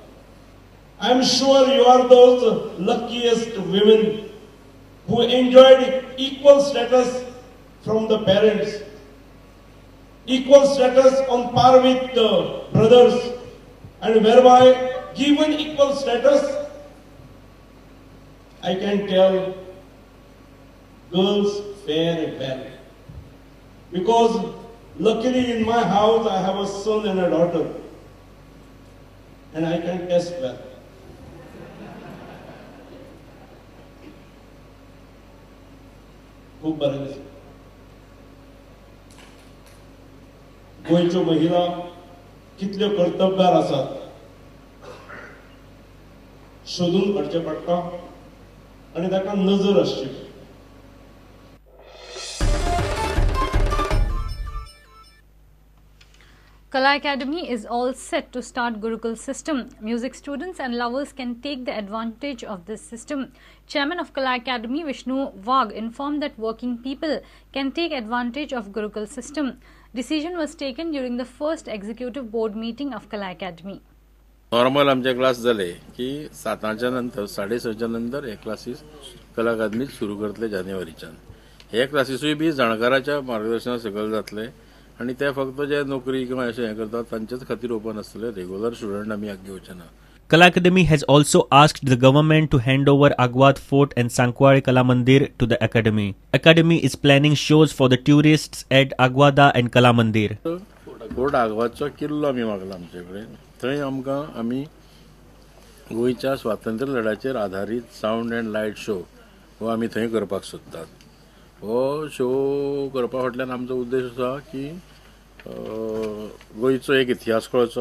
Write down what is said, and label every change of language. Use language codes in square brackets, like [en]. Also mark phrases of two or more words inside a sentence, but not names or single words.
[en] I am sure you are those luckiest women who enjoyed equal status from the parents, equal status on par with the brothers, and whereby given equal status, I can tell girls fare well. Because luckily in my house I have a son and a daughter, and I can test well. [mr] खूप बरं दिसतं. [kok] गोंयच्यो महिला कितल्यो कर्तबगार आसात सोदून काडचें पडटा आनी ताका नजर आसची. [en] Kala Academy is all set to start Gurukul system. Music students and lovers can take the advantage of this system. Chairman of Kala Academy Vishnu Vagh informed that working people can take advantage of Gurukul system. Decision was taken during the first executive board meeting of Kala Academy. [kok] नॉर्मल आमचे क्लास जाले की 7च्या नंतर 6:30च्या नंतर हे क्लासेस कला अकादमीत सुरू करतले जानेवारीच्यान. हे क्लासेसूय बी जाणकाराच्या मार्गदर्शना सकयल जातले आणि ते फक्त जे नोकरी किंवा अशें हें करतात तांचेच खातीर ओपन आसतले. [en] regular student [kok] आमी हाका घेवचे ना. [en] Kala Academy has also asked the government to hand over Agwad Fort and Sankwari Kala Mandir to the Academy. Academy is planning shows for the tourists at Agwada and Kala Mandir. [kok] फोर्ट आग्वादचो किल्लो आमी मागला आमचे कडेन. थंय आमकां आमी गोंयच्या स्वातंत्र्य लढ्याचेर आधारीत [en] sound and light show [kok] हो आमी थंय करपाक सोदतात. हो शो करपा फाटल्यान आमचो उद्देश आसा की गोंयचो एक इतिहास कळचो.